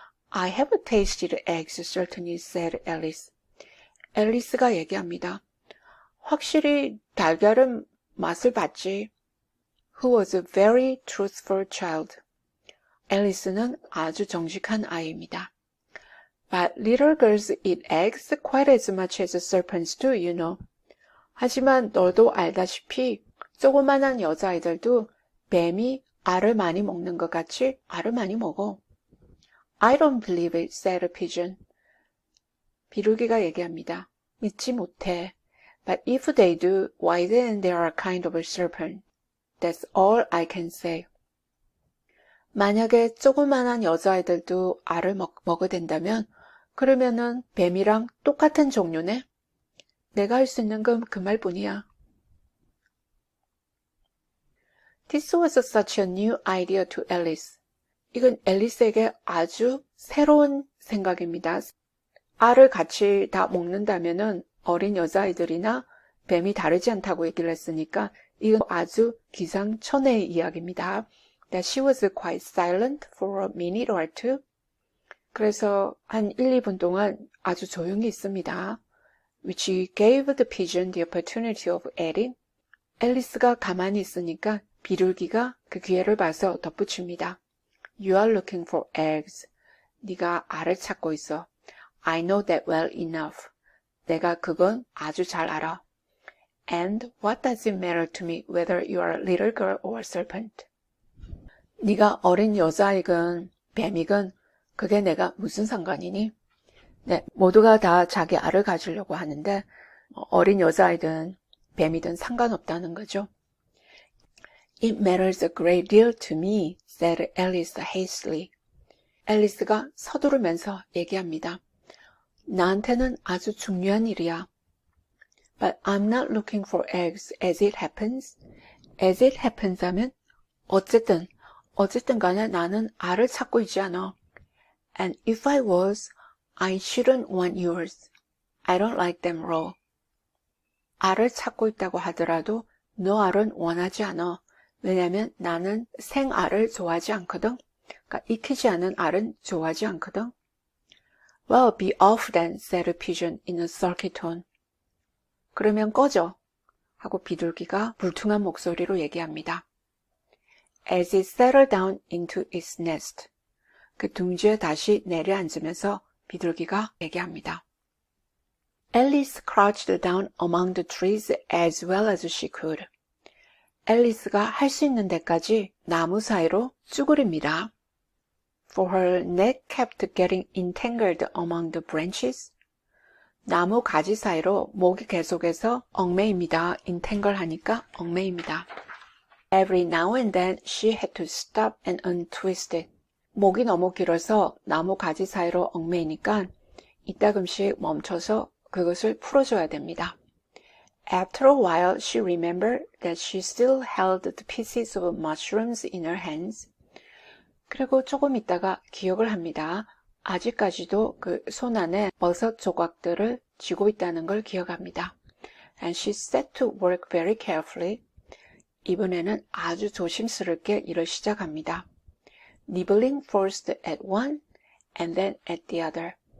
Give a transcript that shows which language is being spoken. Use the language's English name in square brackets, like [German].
[English] I have tasted eggs, certainly, said Alice. [Korean] 앨리스가 얘기합니다. 확실히 달걀은 맛을 봤지. [English] Who was a very truthful child. [Korean] 앨리스는 아주 정직한 아이입니다. [English] But little girls eat eggs quite as much as serpents do, you know. [Korean] 하지만 너도 알다시피 조그만한 여자아이들도 뱀이 알을 많이 먹는 것 같이 알을 많이 먹어. [English] I don't believe it, said Pigeon. [Korean] 비둘기가 얘기합니다. 믿지 못해. [English] But if they do, why then they are a kind of a serpent. That's all I can say. [Korean] 만약에 조그만한 여자아이들도 알을 먹어야 된다면 그러면은 뱀이랑 똑같은 종류네? 내가 할 수 있는 건 그 말뿐이야. [English] This was such a new idea to Alice. [Korean] 이건 앨리스에게 아주 새로운 생각입니다. 알을 같이 다 먹는다면은 어린 여자아이들이나 뱀이 다르지 않다고 얘기를 했으니까 이건 아주 기상천외의 이야기입니다. [English] That she was quite silent for a minute or two. [Korean] 그래서 한 1, 2분 동안 아주 조용히 있습니다. [English] Which gave the pigeon the opportunity of adding. [Korean] 앨리스가 가만히 있으니까 비둘기가 그 기회를 봐서 덧붙입니다. [English] You are looking for eggs. [Korean] 네가 알을 찾고 있어. [English] I know that well enough. [Korean] 내가 그건 아주 잘 알아. [English] And what does it matter to me whether you are a little girl or a serpent? [Korean] 네가 어린 여자이건 뱀이건 그게 내가 무슨 상관이니? 네, 모두가 다 자기 알을 가지려고 하는데 어린 여자이든 뱀이든 상관없다는 거죠. [English] It matters a great deal to me, said Alice hastily. [Korean] 앨리스가 서두르면서 얘기합니다. 나한테는 아주 중요한 일이야. [English] But I'm not looking for eggs as it happens. As it happens [Korean] 하면 어쨌든 간에 나는 알을 찾고 있지 않아. [English] And if I was, I shouldn't want yours. I don't like them raw. [Korean] 알을 찾고 있다고 하더라도 너 알은 원하지 않아. 왜냐면 나는 생알을 좋아하지 않거든. 그러니까 익히지 않은 알은 좋아하지 않거든. [English] Well, be off then, said the pigeon in a sulky tone. [Korean] 그러면 꺼져. 하고 비둘기가 불퉁한 목소리로 얘기합니다. [English] As it settled down into its nest. [Korean] 그 둥지에 다시 내려앉으면서 비둘기가 얘기합니다. [English] Alice crouched down among the trees as well as she could. [Korean] 앨리스가 할 수 있는 데까지 나무 사이로 쭈그립니다. [English] For her neck kept getting entangled among the branches. [Korean] 나무 가지 사이로 목이 계속해서 얽매입니다. entangle 하니까 얽매입니다. [English] Every now and then she had to stop and untwist it. [Korean] 목이 너무 길어서 나무 가지 사이로 얽매이니까 이따금씩 멈춰서 그것을 풀어줘야 됩니다. [English] After a while, she remembered that she still held the pieces of mushrooms in her hands. [Korean] 그리고 조금 있다가 기억을 합니다. 아직까지도 그 손 안에 버섯 조각들을 쥐고 있다는 걸 기억합니다. [English] And she set to work very carefully. [Korean] 이번에는 아주 조심스럽게 일을 시작합니다. [English] Nibbling first at one and then at the other.